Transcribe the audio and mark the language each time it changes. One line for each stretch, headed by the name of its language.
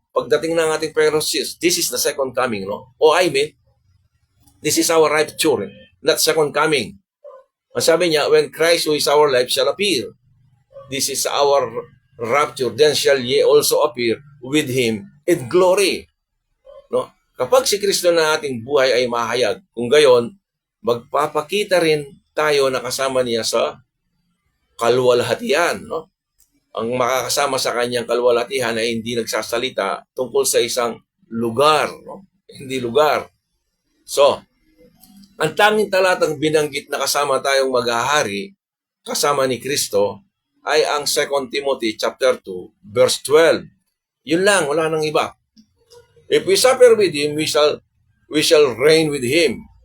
English: Pagdating ng ating Panginoon, this is the second coming, no? This is our rapture, not second coming. Ang sabi niya, when Christ who is our life shall appear, this is our rapture, then shall ye also appear with Him in glory. No?
Filipino: Kapag si Kristo na ating buhay ay mahayag, kung gayon, magpapakita rin tayo na kasama niya sa kaluwalhatian, no? Ang makakasama sa kanyang kaluwalhatian ay hindi nagsasalita tungkol sa isang lugar, no? Hindi lugar. So, ang tanging talatang binanggit na kasama tayong maghahari, kasama ni Kristo, ay ang 2 Timothy chapter 2, verse 12. Yun lang, wala nang iba.
English: If we suffer with Him, we shall reign with Him.